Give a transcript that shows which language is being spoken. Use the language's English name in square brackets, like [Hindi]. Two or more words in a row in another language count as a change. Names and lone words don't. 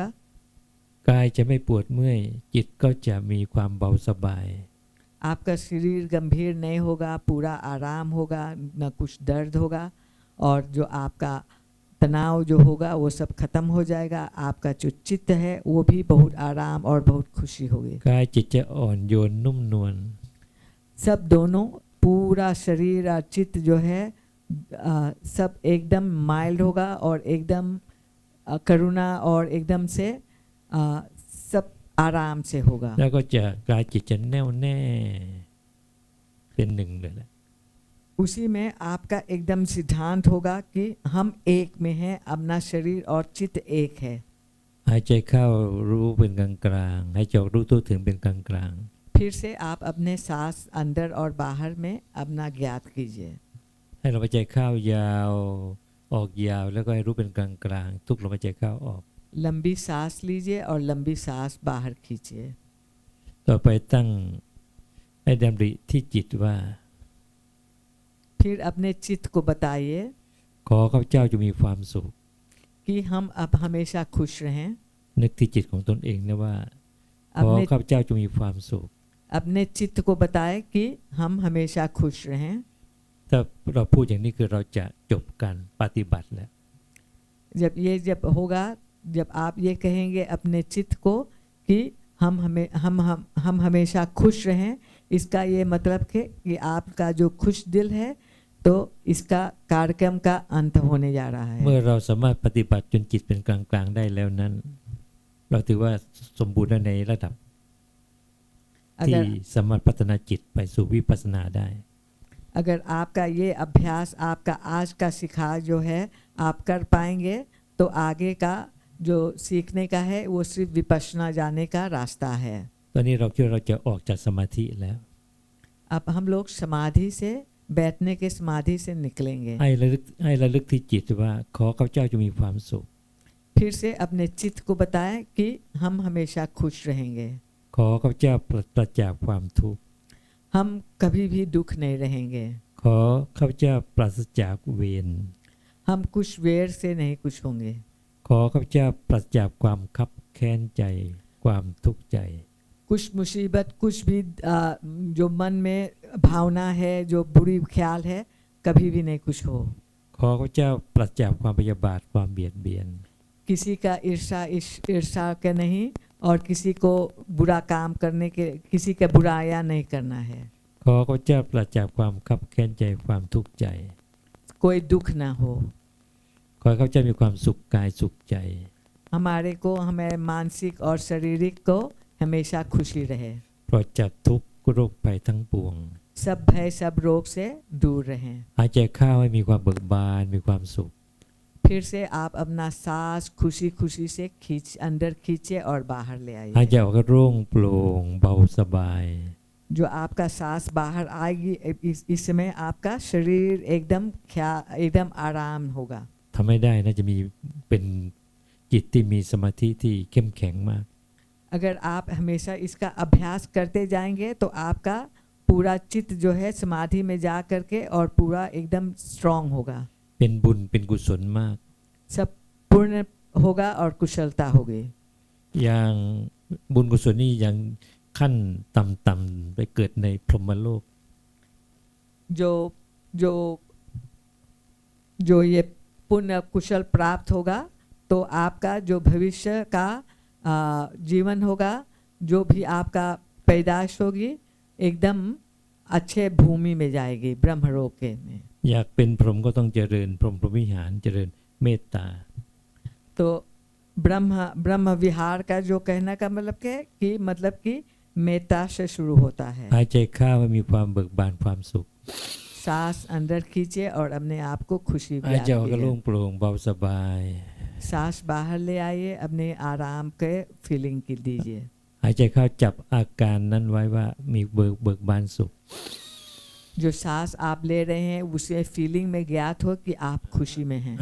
[Thai] กายจะไม่ปวดเมื่อยจิตก็จะมีความเบาสบาย [Hindi] आपका शरीर गंभीर नहीं होगा, पूरा आराम होगा, न कुछ दर्द होगा और जो आपका तनाव जो होगा वो सब खत्म हो जाएगा। आपका जो चित्त है वो भी बहुत आराम और बहुत खुशी होगी। [Thai] กายจิตจะอ่อนโยนนุ่มนวล [Hindi] सब दोनों पूरा शरीर और चित्त जो है सब एकदम माइल्ड होगा और एकदम करुणा और एकदम से सब आराम से होगा। [Thai] แล้วก็จะกายจิตจะแน่วแน่เป็นหนึ่งเลยแหละ [Hindi] उसी में आपका एकदम सिद्धांत होगा कि हम एक में हैं, अपना शरीर और चित्त एक है। [Thai] หายใจเข้ารู้เป็นกลางกลางหายใจออกรู้ทั่วถึงเป็นกลางกลาง [Hindi] फिर से आप अपने सांस अंदर और बाहर में अपना ज्ञात कीजिए। [Thai] ให้ลมหายใจเข้ายาวออกยาวแล้วก็ให้รู้เป็นกลางกลางทุกลมหายใจเข้าออก [Hindi] लंबी सांस लीजिए और लंबी सांस बाहर खींचिए। [Thai] ต่อไปตั้งให้ดำริที่จิตว่า [Hindi] फिर अपने चित्त को बताइए [Thai] ขอข้าพเจ้าจะมีความสุข [Hindi] कि हम अब हमेशा खुश रहें। [Thai] นึกที่จิตของตนเองนะว่าขอ [Hindi] अपने [Thai] ข้าพเจ้าจะมีความสุข [Hindi] अपने चित्त को बताएं कि हम हमेशा खुश रहें। [Thai] ถ้าเราพูดอย่างนี้คือเราจะจบการปฏิบัติแล้ว [Hindi] जब होगा, जब आप ये कहेंगे अपने चित्त को कि हम हमेशा खुश रहें, इसका ये मतलब है कि आपका जो खुश दिल है तो इसका कार्यक्रम का अंत होने जा रहा है। [Thai] เมื่อเราสามารถปฏิบัติจนจิตเป็นกลางกลางได้แล้วนั้น เราถือว่าสมบูรณ์ในระดับที่สามารถพัฒนาจิตไปสู่วิปัสสนาได้ [Hindi] अगर आपका ये अभ्यास आपका आज का सिखा जो है आप कर पाएंगे तो आगे का जो सीखने का है वो सिर्फ विपश्यना जाने का रास्ता है। [Thai] ตอนนี้เราคิดว่าเราจะออกจากสมาธิแล้ว [Hindi] अब हम लोग समाधि से बैठने के समाधि से निकलेंगे। [Thai] ให้ระลึกที่จิตว่าขอข้าพเจ้าจะมีความสุข [Hindi] फिर से अपने चित्त को बताएं कि हम हमेशा खुश रहेंगे, [Thai] ขอข้าพเจ้าปราศจากความทุกข์ [Hindi] हम कभी भी दुख नहीं रहेंगे, [Thai] ขอข้าพเจ้าปราศจากเวร [Hindi] हम कुछ वेर से नहीं कुछ होंगे, [Thai] ขอข้าพเจ้าปราศจากความคับแค้นใจความทุกข์ใจ [Hindi] कुछ मुसीबत कुछ भी जो मन में भावना है, जो बुरी ख्याल है, कभी भी नहीं कुछ हो। [Thai] ขอข้าพเจ้าปราศจากความพยาบาทความเบียดเบียน [Hindi] किसी का ईर्षा के नहीं और किसी को बुरा काम करने के, किसी का बुराया नहीं करना है। [Thai] ขอข้าพเจ้าปราศจากความคับแค้นใจความทุกข์ใจ [Hindi] कोई दुख ना हो, [Thai] ขอให้ข้าพเจ้ามีความสุขกายสุขใจ [Hindi] हमारे को हमें मानसिक और शारीरिक को हमेशा खुशी रहे, [Thai] ปลอดจากทุกข์โรคภัยทั้งปวง [Hindi] सब भय सब रोग से दूर रहें। [Thai] หายใจเข้าให้มีความเบิกบานมีความสุข [Hindi] फिर से आप अपना सांस खुशी खुशी से अंदर खींचे और बाहर ले [Thai] หายใจ [Hindi] आइए। [Thai] ออกก็โล่งโปร่งเบาสบาย [Hindi] जो आपका सांस बाहर आएगी इस समय आपका शरीर एकदम आराम होगा। [Thai] ทำให้ได้นะจะมีเป็นจิตที่มีสมาธิที่เข้มแข็งมาก [Hindi] अगर आप हमेशा इसका अभ्यास करते जाएंगे तो आपका पूरा चित्त जो है समाधि में जा करके और पूरा एकदम स्ट्रांग होगा, [Thai] เป็นบุญเป็นกุศลมาก [Hindi] सब पूर्ण होगा और कुशलता होगी। [Thai] อย่างบุญกุศลนี่ยังขั้นต่ำๆไปเกิดในพรหมโลก [Hindi] जो जो जो ये पुण्य कुशल प्राप्त होगा तो आपका जो भविष्य का जीवन होगा, जो भी आपका पैदाश होगी एकदम अच्छे भूमि में जाएगी, ब्रह्मलोक के में। [Thai] อยากเป็นพรหมก็ต้องเจริญพรหมวิหารเจริญเมตตา [Hindi] तो ब्रह्म विहार का जो कहने का मतलब कि मेत्ता से शुरू होता है। [Thai] หายใจเข้าให้มีความเบิกบานความสุข [Hindi] सांस अंदर खींचे और अपने आप को खुशी [Thai] หายใจออกก็โล่ง [Hindi] कीजिए। [Thai] โปร่งเบาสบาย [Hindi] सांस बाहर ले आइए, अपने आराम के फीलिंग की दीजिए। [Thai] หายใจเข้าจับอาการนั้นไว้ว่ามีเบิกบานสุข [Hindi] जो सांस आप ले रहे हैं उसे फीलिंग में ज्ञात हो कि आप खुशी में हैं।